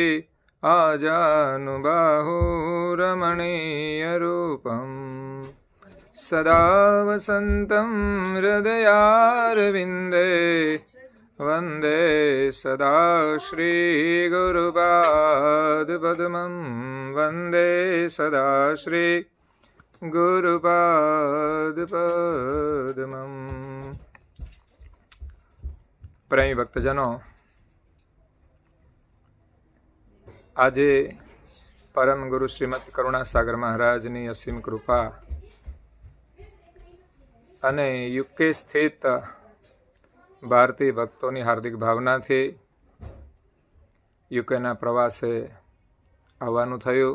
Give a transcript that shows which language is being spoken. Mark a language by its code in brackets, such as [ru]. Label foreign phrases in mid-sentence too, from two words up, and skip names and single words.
[sa] आजानुबाहुरमणीयरूपं सदा वसन्तं हृदयारविन्दे वन्दे सदा श्रीगुरुपादपद्मं वन्दे सदा श्रीगुरुपादपद्मम्। [hi] प्रेमी भक्तजनों, [gu] આજે પરમ ગુરુ શ્રીમદ કરુણાસાગર મહારાજની અસીમ કૃપા અને યુકે સ્થિત ભારતીય ભક્તોની હાર્દિક ભાવનાથી યુકેના પ્રવાસે આવવાનું થયું.